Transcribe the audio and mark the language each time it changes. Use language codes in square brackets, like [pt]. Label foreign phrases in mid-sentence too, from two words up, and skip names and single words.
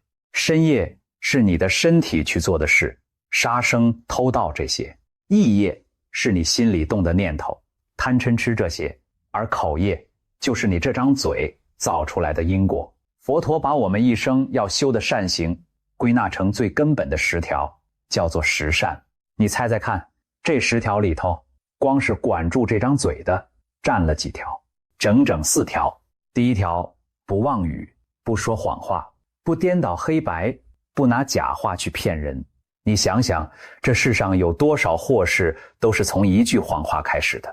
[zh] 身業是你的身體去做的事，殺生偷盜这些；意業是你心裡動的念頭，貪嗔痴這些；而口業就是你這張嘴造出來的因果。佛陀把我們一生要修的善行歸納成最根本的10條，叫做10善。你猜猜看，這10 條裡頭，光是管住這張嘴的占了幾條？整整4條。第一條，不妄語，不說謊話，不顛倒黑白，不拿假話去騙人。你想想，這世上有多少禍事都是從一句謊話開始的。